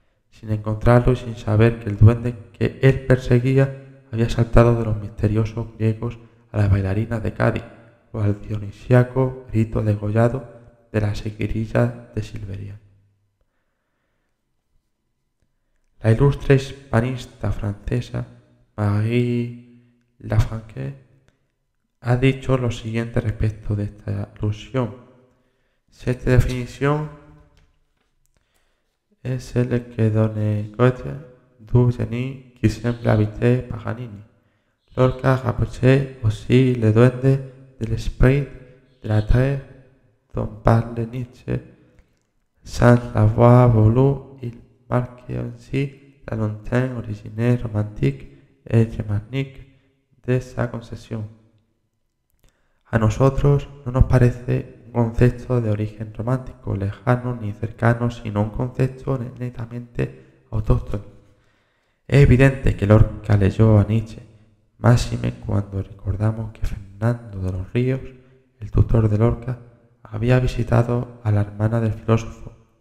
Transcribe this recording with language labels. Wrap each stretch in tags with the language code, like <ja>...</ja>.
<es>sin encontrarlo y sin saber que el duende que él perseguía había saltado de los misteriosos griegos a las bailarinas de Cádiz o al dionisíaco grito degollado de las seguirillas de Silveria. La ilustre hispanista francesa Marie Lafranque ha dicho lo siguiente respecto de esta alusión.</es> <fr>Esta definition est celle que donne Goethe du génie qui semble habiter Paganini. Lorca rapprochait aussi le duende de l'esprit de la terre dont parle Nietzsche. Sans l'avoir voulu, il marque ainsi la lointaine origine romantique et germanique de sa concepción.</fr> <es>A nosotros no nos parece un concepto de origen romántico, lejano ni cercano, sino un concepto netamente autóctono. Es evidente que Lorca leyó a Nietzsche, máxime cuando recordamos que Fernando de los Ríos, el tutor de Lorca, había visitado a la hermana del filósofo.</es>